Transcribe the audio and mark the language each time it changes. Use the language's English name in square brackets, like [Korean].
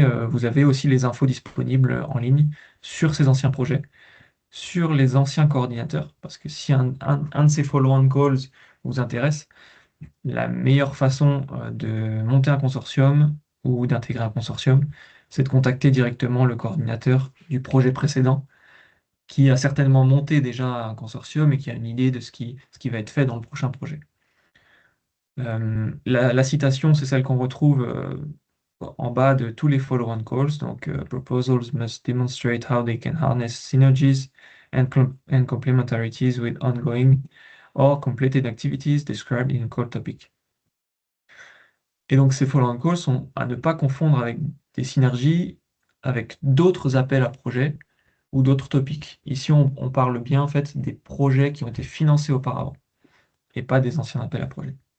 [French] Vous avez aussi les infos disponibles en ligne sur ces anciens projets, sur les anciens coordinateurs, parce que si un de ces follow-on calls vous intéresse, la meilleure façon de monter un consortium ou d'intégrer un consortium, c'est de contacter directement le coordinateur du projet précédent qui a certainement monté déjà un consortium et qui a une idée de ce qui va être fait dans le prochain projet. La citation, c'est celle qu'on retrouve en bas de tous les follow-on calls. [English] Donc, proposals must demonstrate how they can harness synergies and complementarities with ongoing or completed activities described in call topic. [French] Et donc, ces follow-on calls sont à ne pas confondre avec des synergies avec d'autres appels à projets ou d'autres topics. Ici, on parle bien en fait des projets qui ont été financés auparavant et pas des anciens appels à projets.